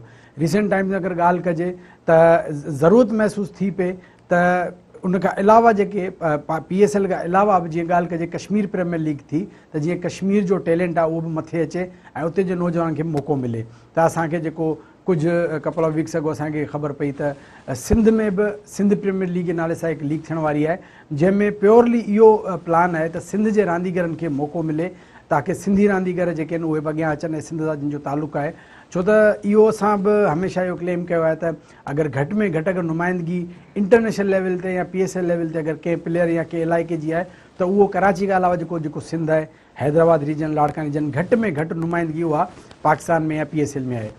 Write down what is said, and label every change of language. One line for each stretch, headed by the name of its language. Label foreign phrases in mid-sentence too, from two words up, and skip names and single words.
English: recent times
Sindhi: में अगरि ॻाल्हि कजे त ज़रूरत महसूसु थी पए त उनखां अलावा जेके PSL खां अलावा बि जीअं ॻाल्हि कजे कश्मीर प्रीमियर लीग थी त जीअं कश्मीर जो टैलेंट आहे उहो बि मथे अचे ऐं उते जे नौजवान खे मौक़ो मिले। त असांखे जेको कुझु
English: couple of weeks
Sindhi: अॻो असांखे ख़बर पई त सिंध में बि सिंध प्रीमियर लीग जे नाले सां हिकु लीग थियण वारी आहे जंहिंमें प्योरली इहो प्लान आहे त सिंध जे रांदीगरनि खे मौक़ो मिले ताकी सिंधी रांदीगर जेके आहिनि उहे बि अॻियां अचनि ऐं सिंध सां जिन जो तालुक़ु आहे। छो त इहो असां बि हमेशह इहो क्लेम कयो आहे त अगरि घटि में घटि अगरि नुमाइंदगी
English: international level
Sindhi: ते या PSL लेवल ते अगरि कंहिं प्लेयर या कंहिं इलाइक़े जी आहे त उहो कराची खां अलावा जेको सिंध आहे, हैदराबाद रीजन, लाड़कानी रीजन, घटि में घटि नुमाइंदगी उहा पाकिस्तान में या PSL में आहे।